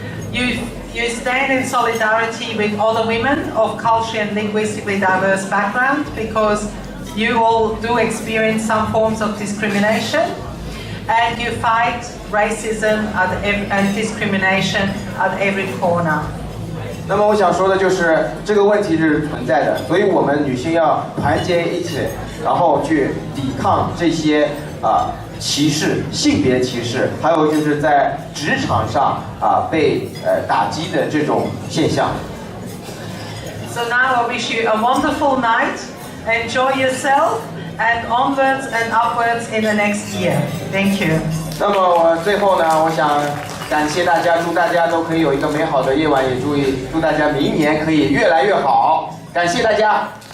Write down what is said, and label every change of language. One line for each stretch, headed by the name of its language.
English: You stand in solidarity with other women of culturally and linguistically diverse background, because you all do experience some forms of discrimination, and you fight racism and discrimination at every corner.
Chinese: 那么我想说的就是这个问题是存在的，所以我们女性要团结一起，然后去抵抗这些歧视、性别歧视，还有就是在职场上被打击的这种现象。
English: So now I wish you a wonderful night. Enjoy yourself, and onwards and upwards in the next year. Thank you.
Chinese: 那么我最后呢，我想感谢大家，祝大家都可以有一个美好的夜晚，也祝大家明年可以越来越好。感谢大家。